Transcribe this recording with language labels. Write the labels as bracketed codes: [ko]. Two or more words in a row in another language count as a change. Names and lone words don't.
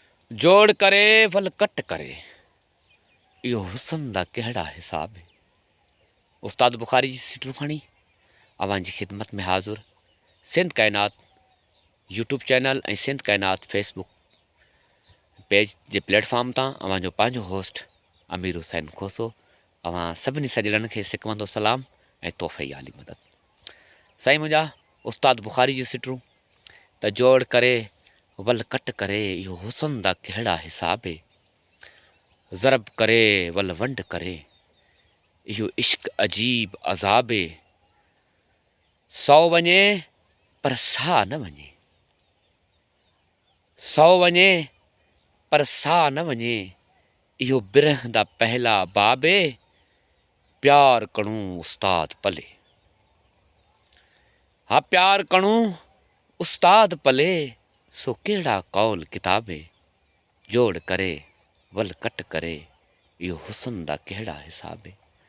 [skr] जोड़ करे वल कट करे, इहो हुसन दा कहिड़ा हिसाब है। [sd] उस्ताद बुखारी जी सिटरूं खणी अवां जी ख़िदमत में हाज़ुर। सिंध कायनात यूट्यूब चैनल ऐं सिंध कायनात फेसबुक पेज जे प्लेटफॉर्म तां अवां जो पंहिंजो होस्ट अमीर हुसैन खोसो अवां सभिनी सॼणनि खे सिकवंदो सलाम ऐं तोहफ़े आली मदद। साईं मुंहिंजा उस्ताद बुखारी जी सिटरूं त [skr] जोड़ करे वल कट करे, इहो हुसन दा कहिड़ा हिसाब है। ज़रब करे वल वंड करे, इहो इश्क अजीब अज़ाबे। सौ वञे पर साह न वञे, सौ वञे पर साह न वञे, इहो बिरह दा पहला बाबे। प्यार करूं उस्ताद पले, हा प्यार करूं उस्ताद पले, सो कहिड़ा कौल किताबे। जोड़ करे वल कट करे, इहो हुसन दा कहिड़ा हिसाब है।